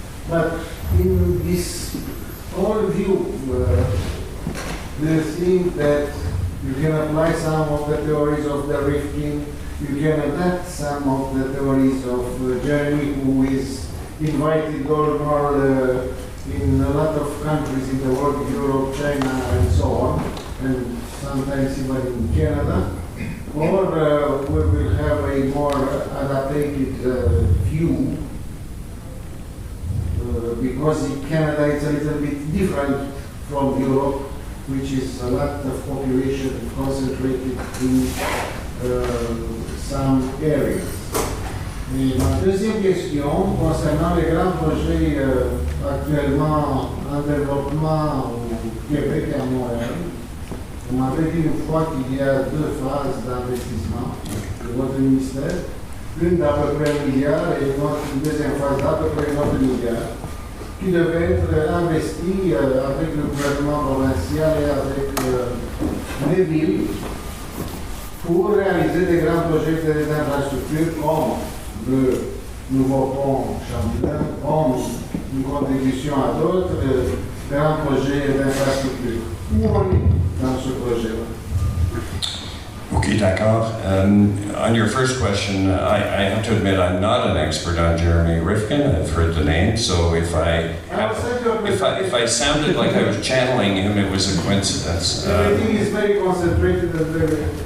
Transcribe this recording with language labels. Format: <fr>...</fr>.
<en>But in this whole view, do you think that you can apply some of the theories of the Rifkin, you can adapt some of the theories of Jeremy, who is invited governor in a lot of countries in the world, Europe, China, and so on, and sometimes even in Canada, or we will have a more adapted view, because in Canada it's a little bit different from Europe, which is a lot of population concentrated in some areas.</en> <fr>Et ma deuxième question, concernant les grands projets actuellement en développement au Québec et à Montréal, on m'avait dit une fois qu'il y a deux phases d'investissement de votre ministère, une d'à peu près 1 milliard et une deuxième phase d'à peu près 9 milliards, qui devait être investie avec le gouvernement provincial et avec les villes pour réaliser des grands projets d'infrastructure comme le nouveau pont Champlain, comme une contribution à d'autres grands projets d'infrastructure. Où on est dans ce projet-là? Okay, d'accord.</fr> <en>On your first question, I have to admit I'm not an expert on Jeremy Rifkin. I've heard the name, so if I sounded like I was channeling him, it was a coincidence. Everything is very concentrated and very...</en>